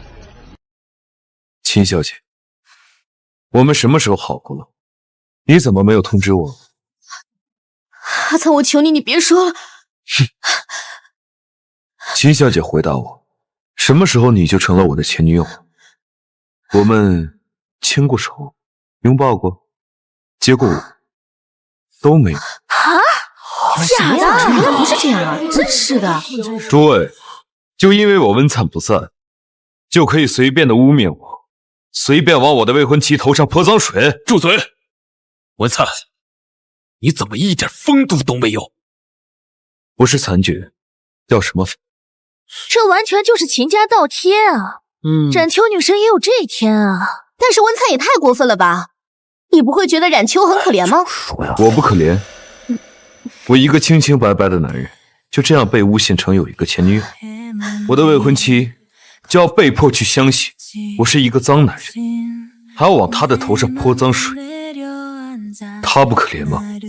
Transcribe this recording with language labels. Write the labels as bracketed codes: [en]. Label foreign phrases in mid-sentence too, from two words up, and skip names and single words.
[zh] 秦小姐，我們什麼時候好過了？你怎麼沒有通知我？阿燦，我求你，你別說了。秦小姐，回答我。什麼時候你就成了我的前女友？我們牽過手，擁抱過，接過吻，都沒有。啊？假的？原來不是這樣啊！真是的。諸位，就因為我溫燦不在，就可以隨便的污衊我，隨便往我的未婚妻頭上潑髒水？住嘴！溫燦，你怎麼一點風度都沒有？不是殘絕，要什麼風？這完全就是秦家倒貼啊！冉秋女神也有這一天啊！但是溫燦也太過分了吧？你不會覺得冉秋很可憐嗎？我不可憐，我一個清清白白的男人，就這樣被誣陷成有一個前女友，我的未婚妻就要被迫去相信我是一個髒男人，還要往她的頭上潑髒水，她不可憐嗎？